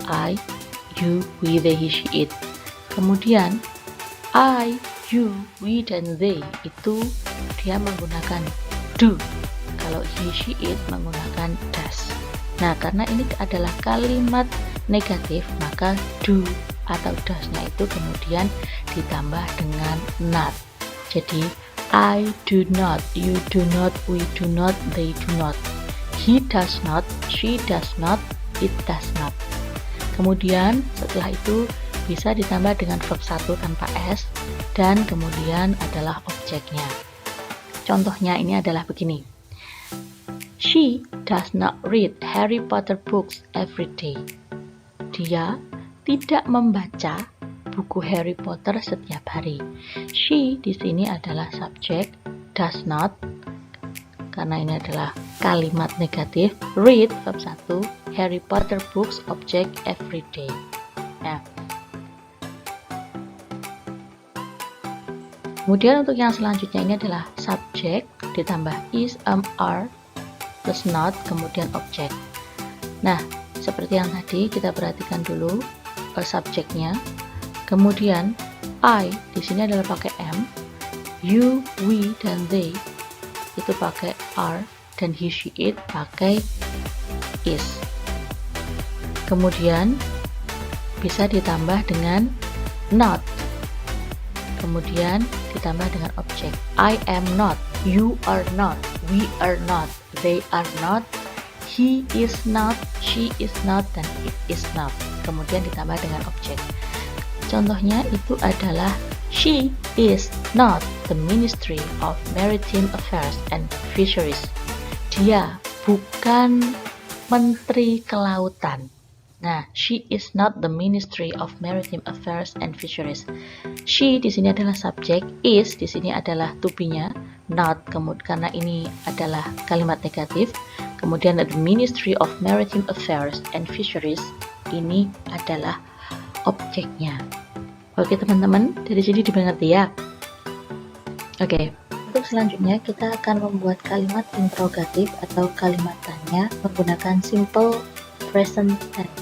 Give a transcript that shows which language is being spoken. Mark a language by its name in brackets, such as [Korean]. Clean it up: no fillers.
[Indonesian] I, you, we, they, he, she, it. Kemudian I, you, we, dan they itu dia menggunakan do. Kalau he, she, it menggunakan does. Nah, karena ini adalah kalimat negatif, maka do atau does-nya itu kemudian ditambah dengan not. [English] Jadi I do not, you do not, we do not, they do not. He does not, she does not, it does not. [Indonesian] Kemudian setelah itu bisa ditambah dengan verb 1 tanpa s dan kemudian adalah objeknya. Contohnya ini adalah begini. [English] She does not read Harry Potter books every day. [Indonesian] Dia tidak membaca buku Harry Potter setiap hari. She di sini adalah subjek, does not karena ini adalah kalimat negatif, read verb 1, Harry Potter books objek every day. Nah, kemudian untuk yang selanjutnya ini adalah subjek ditambah is, are plus not kemudian objek. Nah, seperti yang tadi kita perhatikan dulu subjeknya. Kemudian I di sini adalah pakai am, you, we, dan they itu pakai are, dan he, she, it pakai is. Kemudian bisa ditambah dengan not. Kemudian ditambah dengan objek. [English] I am not, you are not, we are not, they are not, he is not, she is not, dan it is not. [Indonesian] Kemudian ditambah dengan objek. Contohnya itu adalah [English] she is not the Ministry of Maritime Affairs and Fisheries. [Indonesian] Dia bukan Menteri Kelautan. [English] Nah, she is not the Ministry of Maritime Affairs and Fisheries. [Indonesian] She di sini adalah subjek, is di sini adalah to be-nya, not karena ini adalah kalimat negatif. Kemudian ada Ministry of Maritime Affairs and Fisheries, ini adalah objeknya. Oke teman-teman, dari sini dimengerti ya. Oke, untuk selanjutnya kita akan membuat kalimat interrogatif atau kalimat tanya menggunakan simple present tense.